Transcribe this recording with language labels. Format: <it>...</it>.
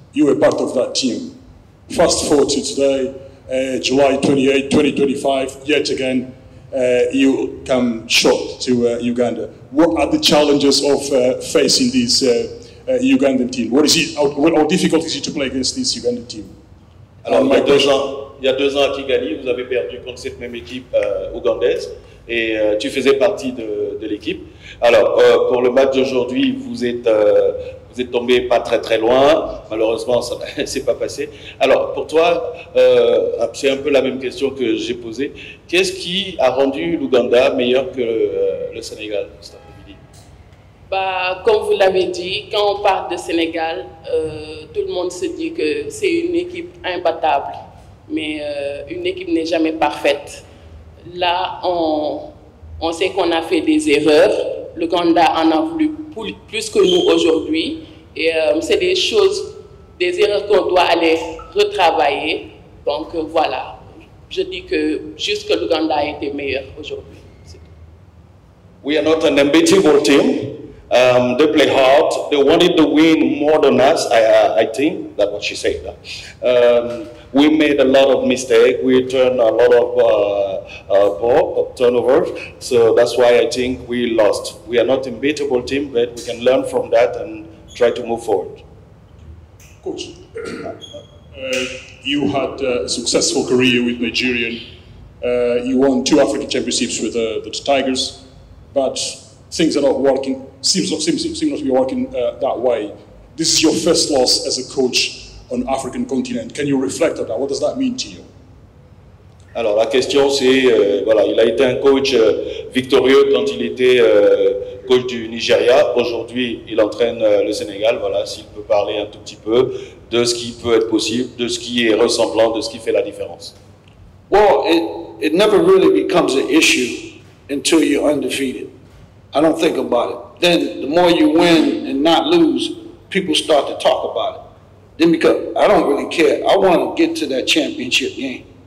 <en>You were part of that team. Fast forward to today, July 28, 2025, yet again, you come short to Uganda. What are the challenges of facing this Ugandan team? How difficult is it to play against this Ugandan team?</en> <fr>Alors, il y a 2 ans à Kigali, vous avez perdu contre cette même équipe ougandaise et tu faisais partie de l'équipe. Alors, pour le match d'aujourd'hui, vous êtes tombé pas très loin. Malheureusement, ça ne s'est pas passé. Alors, pour toi, c'est un peu la même question que j'ai posée. Qu'est-ce qui a rendu l'Ouganda meilleur que le Sénégal cet après-midi? Bah, comme vous l'avez dit, quand on parle de Sénégal, tout le monde se dit que c'est une équipe imbattable. Mais une équipe n'est jamais parfaite. Là, on sait qu'on a fait des erreurs. L'Ouganda en a voulu plus que nous aujourd'hui. Et c'est des erreurs qu'on doit aller retravailler. Donc voilà, je dis que juste que l'Ouganda a été meilleur aujourd'hui.</fr> <en>We are not an unbeatable team. They play hard. They wanted to win more than us, I think. That's what she said. We made a lot of mistakes. We turned a lot of ball turnovers. So that's why I think we lost. We are not an unbeatable team, but we can learn from that and try to move forward. Coach, you had a successful career with Nigerian. You won 2 African championships with the Tigers, but things are not working. Seems not to be working that way. This is your first loss as a coach on African continent. Can you reflect on that? What does that mean to you?</en> <fr>Alors la question c'est, voilà, il a été un coach victorieux quand il était coach du Nigeria. Aujourd'hui, il entraîne le Sénégal. Voilà, s'il peut parler un tout petit peu de ce qui peut être possible, de ce qui est ressemblant, de ce qui fait la différence.</fr> <en>Well, it never really becomes an issue until you're undefeated. I don't think about it. Then the more you win and not lose, people start to talk about it. Then because I don't really care. I want to get to that championship game.</en>